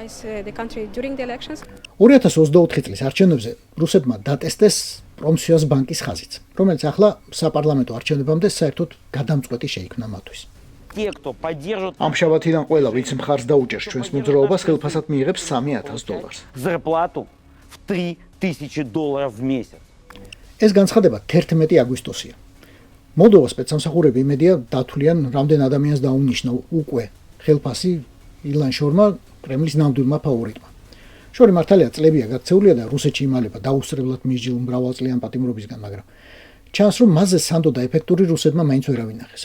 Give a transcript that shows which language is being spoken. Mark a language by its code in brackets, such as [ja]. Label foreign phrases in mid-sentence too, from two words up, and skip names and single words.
[ka] 2024 წლის არჩევნებზე რუსებმა დატესტეს პრომსიას ბანკის ხაზიც, რომელიც ახლა საპარლამენტო არჩევნებამდე საერთოდ გადამწყვეტი შეიქმნა მათთვის. ამ შაბათიდან ყველა, ვინც მხარს დაუჭერს ჩვენს მოძრაობას, ხელფასად მიიღებს $3,000. [ru] Зарплату в $3,000 в месяц. [ka] ეს განცხადება 11 აგვისტოსია. მოლდოვას სპეცსამსახურები იმედია დათვლიან რამდენ ადამიანს დაუნიშნა უკვე ხელფასი ილან შორმა, კრემლის ნამდვილმა ფავორიტმა. შორი მართალია წლებია გაქცეულია და რუსეთში იმალება დაუსწრებლად მისჯილ მრავალწლიან პატიმრობისგან, მაგრამ ჩანს რომ მასზე სანდო და ეფექტური რუსებმა მაინც ვერ ავინახეს.